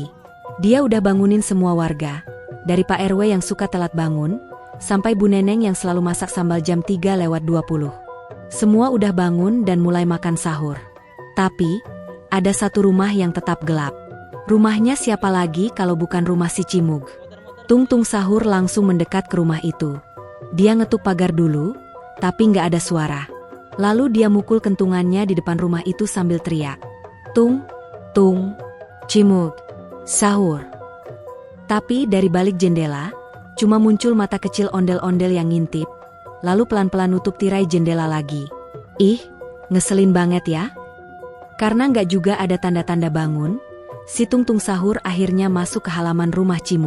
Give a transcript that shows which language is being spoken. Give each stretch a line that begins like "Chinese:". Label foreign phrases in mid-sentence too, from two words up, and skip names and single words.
Indonesian: Dia udah bangunin semua warga, dari Pak RW yang suka telat bangun, sampai Bu Neneng yang selalu masak sambal jam 3:20. Semua udah bangun dan mulai makan sahur. Tapi, ada satu rumah yang tetap gelap. Rumahnya siapa lagi kalau bukan rumah si cimug. Tung Tung Sahur langsung mendekat ke rumah itu. Dia ngetuk pagar dulu, tapi nggak ada suara. Lalu dia mukul kentungannya di depan rumah itu sambil teriak. Tung, tung, cimug, sahur. Tapi dari balik jendela, cuma muncul mata kecil ondel-ondel yang ngintip, lalu pelan-pelan nutup tirai jendela lagi. Ih, ngeselin banget ya. Karena nggak juga ada tanda-tanda bangun, si Tung Tung Sahur akhirnya masuk ke halaman rumah cimug.